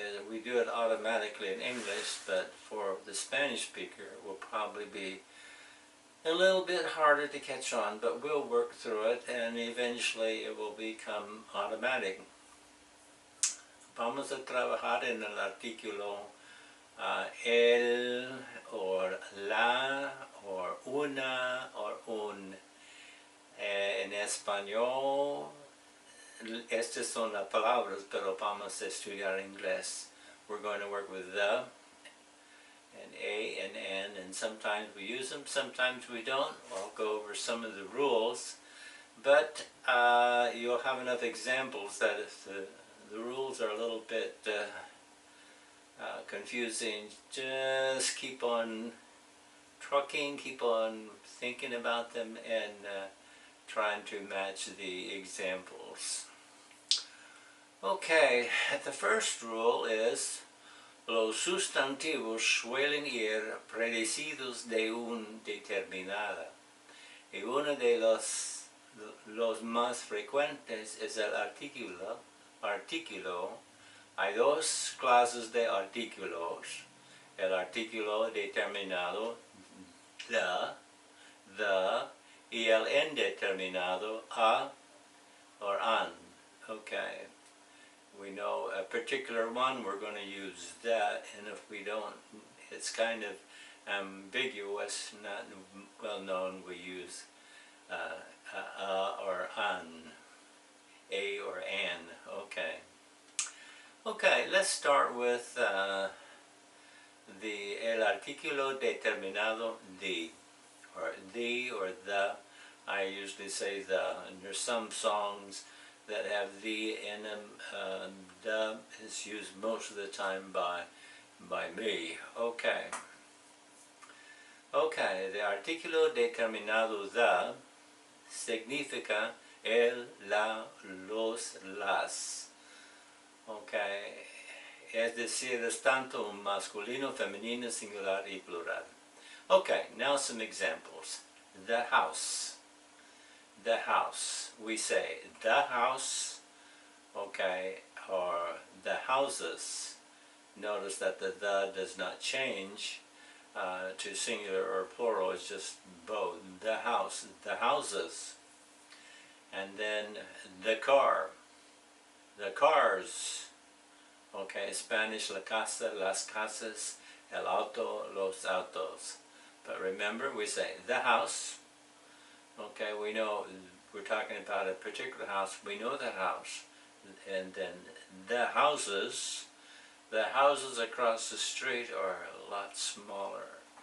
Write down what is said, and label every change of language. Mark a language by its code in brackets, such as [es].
[en] We do it automatically in English, but for the Spanish speaker it will probably be a little bit harder to catch on, but we'll work through it and eventually it will become automatic. [es] Vamos a trabajar en el artículo el, or la, or una, or un. En español, estas son las palabras, pero vamos a estudiar inglés. [en] We're going to work with the, and a, and an, and sometimes we use them, sometimes we don't. I'll go over some of the rules, but you'll have enough examples that if the rules are a little bit confusing, just keep on trucking, keep on thinking about them, and trying to match the examples. Okay, the first rule is [es] los sustantivos suelen ir precedidos de un determinada. Y uno de los más frecuentes es el artículo. Hay dos clases de artículos. El artículo determinado, the, y el indeterminado, a or an. [en] Okay. We know a particular one, we're going to use that, and if we don't, it's kind of ambiguous, not well known, we use or an, a or an. Okay. Okay, let's start with [es] el artículo determinado de, [en] or the or the. I usually say the, and there's some songs that have the in them. The is used most of the time by me. Okay. [es] Okay, the artículo determinado the significa el, la, los, las. Okay. Es decir, es tanto masculino, femenino, singular y plural. [en] Okay, now some examples. The house. The house. We say the house, okay, or the houses. Notice that the does not change to singular or plural, it's just both. The house, the houses. And then the car, the cars. [es] Okay, Spanish, la casa, las casas, el auto, los autos. [en] But remember, we say the house. Okay, we know we're talking about a particular house. We know that house. And then the houses across the street are a lot smaller.